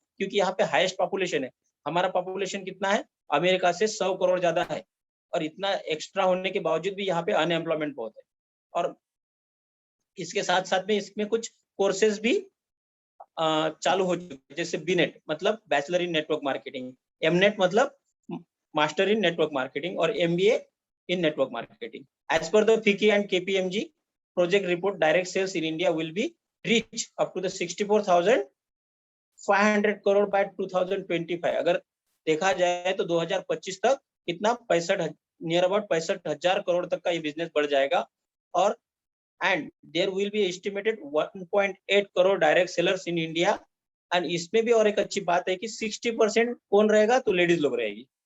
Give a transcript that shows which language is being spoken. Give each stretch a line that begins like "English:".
Hindi: क्योंकि यहाँ पे हाईएस्ट पॉपुलेशन है। हमारा पॉपुलेशन कितना है? अमेरिका से 100 करोड़ ज्यादा है और इतना एक्स्ट्रा होने के बावजूद भी यहाँ पे अनएम्प्लॉयमेंट बहुत है। और इसके साथ साथ में इसमें कुछ कोर्सेज भी चालू हो चुके हैं, जैसे बीनेट मतलब बैचलर इन नेटवर्क मार्केटिंग, एमनेट मतलब मास्टर इन नेटवर्क मार्केटिंग और MBA in network marketing.
English: As per the FICCI and KPMG project report, direct sales in India will be reach up to the 64,500 crore by 2025।
Hindi: अगर देखा जाए तो 2025 तक कितना 65 near about 65,000 crore तक का ये बिजनेस बढ़ जाएगा।
English: और and there will be estimated 1.8 crore direct sellers in India.
Hindi: And इसमें भी और एक अच्छी बात है कि 60% कौन रहेगा? तो लेडीज लोग रहेगी।